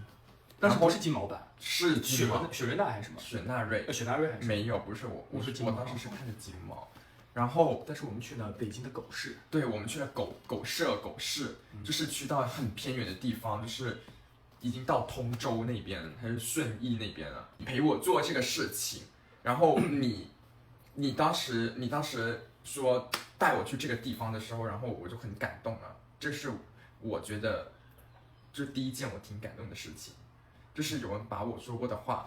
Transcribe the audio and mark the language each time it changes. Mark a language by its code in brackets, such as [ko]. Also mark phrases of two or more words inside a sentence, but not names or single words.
[zh] 但是不是金毛吧？是金毛，雪瑞娜還是什麼？雪納瑞，雪納瑞還是沒有，不是我我當時是看的金毛，然後但是我們去了北京的狗市，對，我們去了狗市，就是去到很偏遠的地方，就是已經到通州那邊還是順義那邊了，陪我做這個事情，然後你當時說帶我去這個地方的時候，然後我就很感動了，這是我覺得這是第一件我挺感動的事情。就是有人把我說過的話，